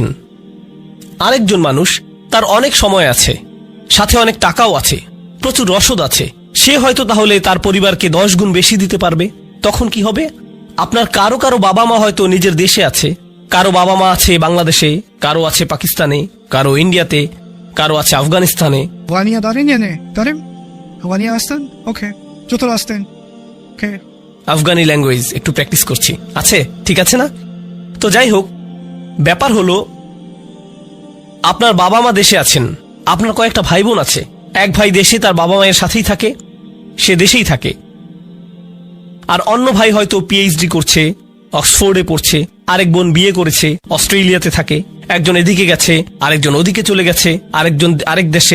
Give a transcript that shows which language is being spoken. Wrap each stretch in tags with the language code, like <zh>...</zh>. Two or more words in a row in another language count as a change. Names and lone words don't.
<bn>আরেকজন মানুষ, তার অনেক সময় আছে, সাথে অনেক টাকাও আছে, প্রচুর রসদ আছে, সে হয়তো তাহলে তার পরিবারকে 10 গুণ বেশি দিতে পারবে। তখন কি হবে? আপনার কারো কারো বাবা মা হয়তো নিজের দেশে আছে, কারো বাবা মা আছে বাংলাদেশে, কারো আছে পাকিস্তানে, কারো ইন্ডিয়াতে, কারো আছে আফগানিস্তানে। Wania darin yine. Darin? Wania aslan? Okay. Jotor aslan. Okay.</bn> <en>Afghani language</en> <bn>একটু প্র্যাকটিস করছি। আছে, ঠিক আছে না? তো যাই হোক, ব্যাপার হলো আপনার বাবা মা দেশে আছেন, আপনার কয়েকটা ভাই বোন আছে। এক ভাই দেশে তার বাবা মায়ের সাথেই থাকে, সে দেশেই থাকে, আর অন্য ভাই হয়তো পিএইচডি করছে, অক্সফোর্ডে পড়ছে, আরেক বোন বিয়ে করেছে, অস্ট্রেলিয়াতে থাকে, একজন এদিকে গেছে, আরেকজন ওদিকে চলে গেছে, আরেকজন আরেক দেশে।</bn>